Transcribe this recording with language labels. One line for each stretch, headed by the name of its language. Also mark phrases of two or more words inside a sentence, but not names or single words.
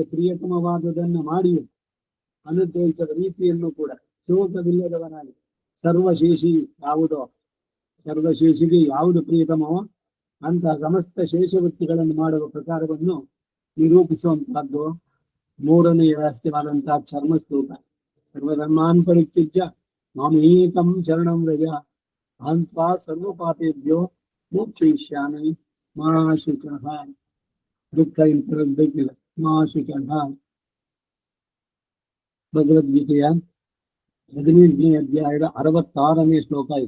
Kannada: ಪ್ರಿಯತಮವಾದದನ್ನ ಮಾಡಿ ಅನುಗ್ರಹಿಸದ ರೀತಿಯನ್ನು ಕೂಡ ಶೋಕವಿಲ್ಲದವನಾಗಿ ಸರ್ವಶೇಷಿ ಯಾವುದೋ, ಸರ್ವಶೇಷಿಗೆ ಯಾವುದು ಪ್ರಿಯತಮವೋ ಅಂತಹ ಸಮಸ್ತ ಶೇಷವೃತ್ತಿಗಳನ್ನು ಮಾಡುವ ಪ್ರಕಾರವನ್ನು ನಿರೂಪಿಸುವಂತಹದ್ದು 3ನೇ ರಹಸ್ಯವಾದಂತಹ ಚರ್ಮ ಶ್ಲೋಕ.
Sanskrit: ಸರ್ವಧರ್ಮಾನ್ ಪರಿತ್ಯಜ್ಯ ಮಾಮೇಕಂ ಶರಣಂ ವ್ರಜ ಅಹಂತ್ವಾ ಸರ್ವಪಾಪೇಭ್ಯೋ ಮೋಕ್ಷಯಿಷ್ಯಾಮಿ ಮಾ ಶುಚಃ.
Kannada: ದುಃಖ ಇಂಥದ್ದು ಬೇಕಿಲ್ಲ,
Sanskrit: ಮಾ ಶುಚಃ.
Kannada: ಭಗವದ್ಗೀತೆಯ 18ನೇ ಅಧ್ಯಾಯದ 66ನೇ ಶ್ಲೋಕ ಇದೆ.